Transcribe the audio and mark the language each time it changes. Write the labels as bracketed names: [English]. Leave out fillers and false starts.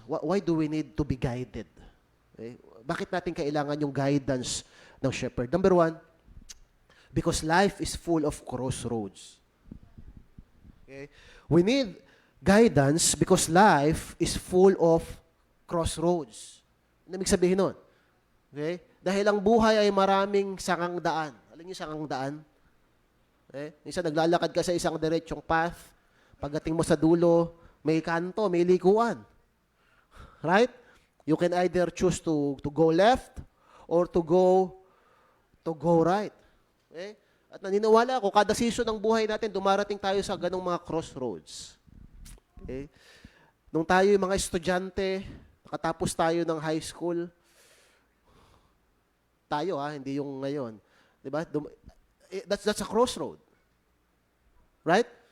[English] Why do we need to be guided? Okay? [Filipino] Bakit natin kailangan yung guidance ng shepherd? [English] Number one, because life is full of crossroads. Okay? We need guidance because life is full of crossroads. [Filipino] Ano ibig sabihin nun? Okay? Dahil ang buhay ay maraming sangang daan. Alam niyo sangang daan? Okay? Minsan naglalakad ka sa isang diretsong path, pagdating mo sa dulo, may kanto, may likuan. [English] Right? You can either choose to go left or to go right. Okay? [Filipino] At naniniwala ako, kada season ng buhay natin, dumarating tayo sa ganong mga crossroads. Okay? Nung tayo yung mga estudyante, nakatapos tayo ng high school, tayo hindi yung ngayon. [English] Diba? That's a crossroad. Right?